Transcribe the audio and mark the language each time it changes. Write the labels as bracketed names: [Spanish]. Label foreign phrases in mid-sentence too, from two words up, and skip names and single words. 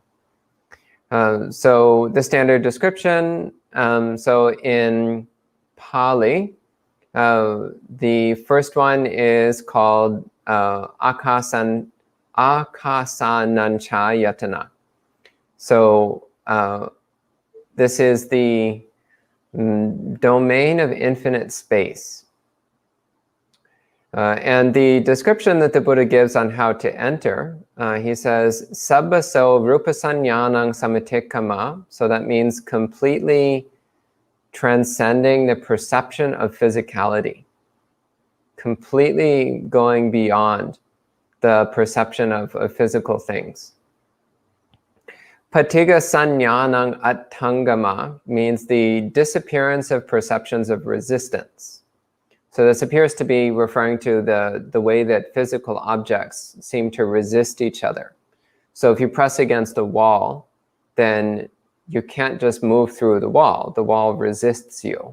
[English] So the standard description, so in Pali, the first one is called akasananchayatana. So this is the domain of infinite space. And the description that the Buddha gives on how to enter, he says, [Pali] Sabbaso rupasanyanang samitikama. [English] So that means completely transcending the perception of physicality. Completely going beyond the perception of physical things. [Pali] Patiga sanyanang attangama [English] means the disappearance of perceptions of resistance. So this appears to be referring to the way that physical objects seem to resist each other. So if you press against a wall, then you can't just move through the wall resists you.